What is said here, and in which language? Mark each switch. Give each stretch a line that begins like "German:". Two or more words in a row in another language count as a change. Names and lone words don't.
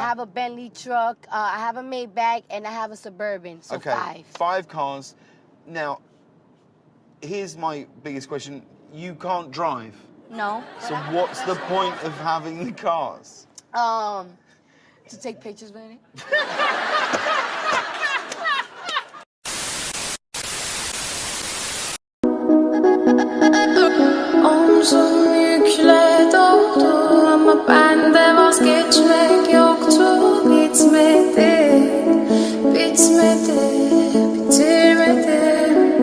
English: I have a Bentley truck, I have a Maybach, and I have a Suburban, so Okay, 5. cars. Now, here's my biggest question. You can't drive. No. So what's the point of having the cars? To take pictures with it.
Turkish: Omzum yükle doldu ama bende vazgeçmek yoktu. Bitmedi, bitmedi, bitirmedim.